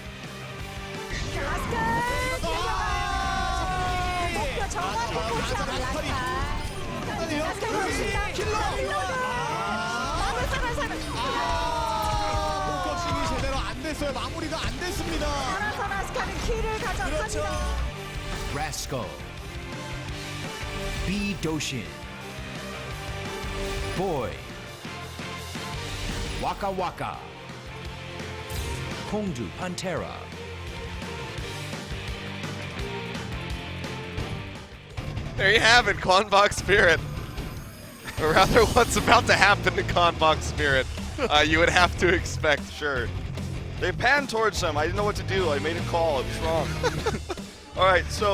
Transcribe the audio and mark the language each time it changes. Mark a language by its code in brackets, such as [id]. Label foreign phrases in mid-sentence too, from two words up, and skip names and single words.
[ko] 목표 정확히 포착한 라스칼. 킬러. 포커싱이 제대로 안 됐어요. 마무리가 안 됐습니다. 살아서 라스칼은 킬을 가져갑니다. [en] Rascal. B. Doshin. Boy. Waka Waka. Kongdu Panthera. There you have it, CONBOX Spirit. Or rather, what's about to happen to CONBOX Spirit, you would have to expect. Sure. They panned towards them. I didn't know what to do. I made a call. It was wrong. All right, so